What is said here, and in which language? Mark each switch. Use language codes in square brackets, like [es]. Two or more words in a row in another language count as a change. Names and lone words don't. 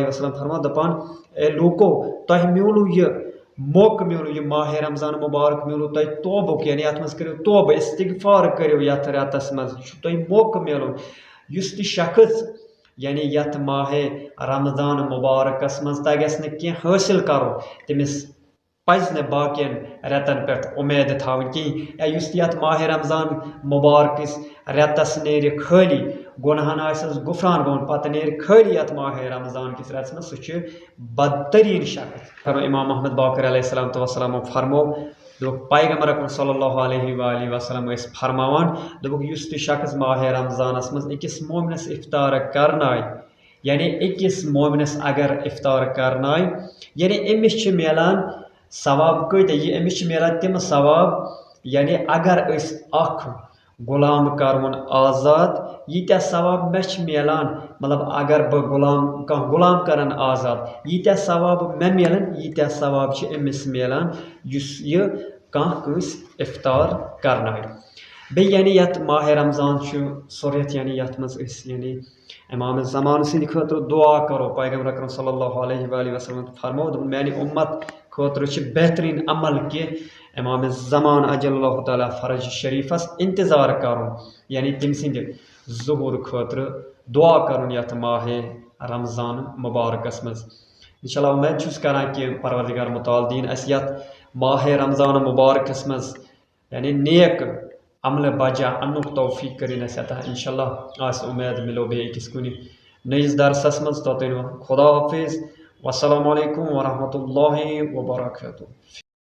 [ks] وسلم فرمان دپان اے لوٗکو تۄہہِ میوٗلوٗ یہِ موقعہٕ میوٗلوٗ یہِ ماہ رمضان مبارک میوٗلوٗ تۄہہِ توبُک یعنی اتھ منٛز کٔرِو توبہ استغفار کٔرِو یتھ رٮ۪تس منٛز یہِ چھُ تۄہہِ موقعہٕ میلُن یُس تہِ شخص یعنی یتھ ماہ رمضان مبارکس منٛز تگٮ۪س نہٕ کینٛہہ حٲصِل کرُن تٔمِس پزِ نہٕ باقین رٮ۪تن پٮ۪ٹھ اُمید تھاوٕنۍ کِہیٖنۍ یا یُس تہِ یتھ ماہ رمضان مبارکس رٮ۪تس نیرِ خٲلی گۄنہن آسٮ۪س غفران گوٚمُت پتہٕ نیرِ خٲلی یتھ ماہ رمضان کِس رٮ۪تس منٛز سُہ چھُ بدتریٖن شخص امام محمد باقر [ar] علیہ السلام وسلامو [ks] فرمو دوٚپُکھ پیغمبر اکرم [ar] صلی اللہ علیہ وآلہ وسلم [ks] ٲسۍ فرماوان دوٚپُکھ یُس تہِ شخص ماہ رمضانس منٛز أکِس مومنس افطار کرنایہِ یعنی أکِس مومنس اگر افطار کرنایہِ یعنی أمِس چھِ میلان ثواب کۭتیاہ أمِس چھِ میلان تِم ثواب یعنی اگر أسۍ اکھ غلام کرون آزاد ییٖتیاہ ثواب مےٚ چھِ میلان مطلب اگر بہٕ کانٛہہ غلام کرن آزاد ییٖتیاہ ثواب مےٚ میلان ییٖتیاہ ثواب چھِ أمِس میلان یُس یہِ کانٛہہ کٲنٛسہِ افطار کرنایہِ بیٚیہِ یعنی یتھ ماہ رمضان چھُ سُہ رٮ۪تھ یعنی یتھ منٛز أسۍ یعنی امام زمان سٕنٛدِ خٲطرٕ دعا کرو پیغمبر اکرم [ar] صلی اللہ علیہ وآلہ وسلم [ks] فرمو دوٚپُن میانہِ اُمت خٲطرٕ چھِ بہتریٖن عمل کہِ امام زمان [ar] اجل اللہ تعالیٰ فرج [ks] شریفس انتظار کرُن یعنی تٔمۍ سٕنٛدِ ظہوٗر خٲطرٕ دعا کرُن یتھ ماہ رمضان مبارکس منٛز انشاء اللہ اُمید چھُس کران کہِ پروردگار مُتعال دِیِن اسہِ یتھ ماہ رمضان مبارکس منٛز یعنی نیک عملہٕ بجا انُک توفیٖق کٔرِنۍ اسہِ عطا انشاء اللہ آسہِ اُمید مِلو بیٚیہِ أکِس کُنہِ نٔیِس درسس منٛز توٚتانۍ خدا حافظ [ar] والسلام علیکم ورحمۃ اللہ وبرکاتہ